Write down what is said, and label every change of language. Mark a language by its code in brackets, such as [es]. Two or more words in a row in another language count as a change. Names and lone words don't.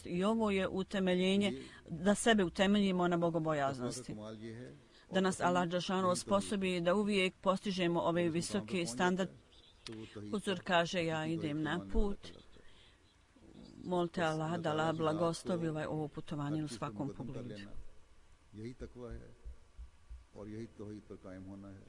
[bs] I ovo je utemeljenje, da sebe utemeljimo na bogobojaznosti. Da nas Allah Đelešanu osposobi da uvijek postižemo ove visoke standarde. Huzur kaže, ja idem na put. Molite Allah da Allah blagoslovi ovo putovanje u svakom pogledu. [ur] یہی تقویٰ ہے اور یہی توحید پر قائم ہونا ہے.